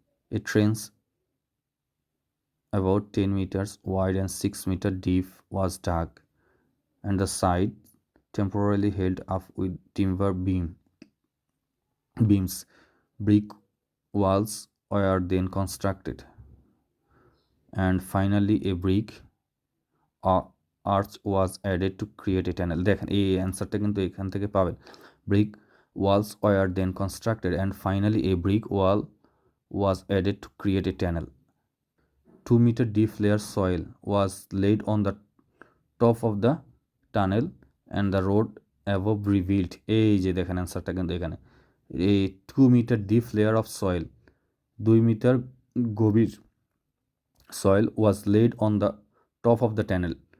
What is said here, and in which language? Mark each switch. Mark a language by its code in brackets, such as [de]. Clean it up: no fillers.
[en] A trench about 10 meters wide and 6 meters deep was dug and the side temporarily held up with timber beams. Brick walls were then constructed and finally a brick arch was added to create a tunnel। [bn] দেখেন এই অ্যান্সারটা কিন্তু এখান থেকে পাবেন। [en] Brick walls were then constructed and finally a brick wall was added to create a tunnel. 2 meter deep layer soil was laid on the top of the tunnel and the road above revealed। [bn] এই যে দেখেন অ্যান্সারটা কিন্তু এখানে এই [en] 2 meter deep layer of soil, 2 [bn] metre গভীর [en] soil was laid on the top of the tunnel।